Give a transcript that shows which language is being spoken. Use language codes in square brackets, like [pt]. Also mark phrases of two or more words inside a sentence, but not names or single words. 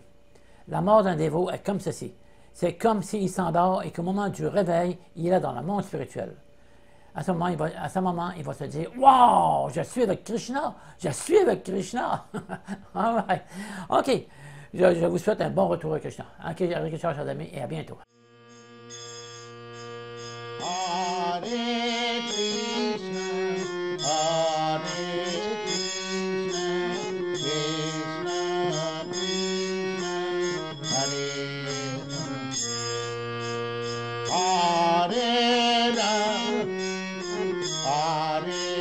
[fr] La mort d'un dévot est comme ceci. C'est comme s'il s'endort et qu'au moment du réveil, il est dans le monde spirituel. À ce moment, il va se dire « Wow, je suis avec Krishna! Je suis avec Krishna! » Right. OK, je vous souhaite un bon retour à Krishna. OK, Hare Krishna, chers amis, et à bientôt. Hare Krishna, Hare Krishna, Krishna Krishna, Hare Hare Rama, Hare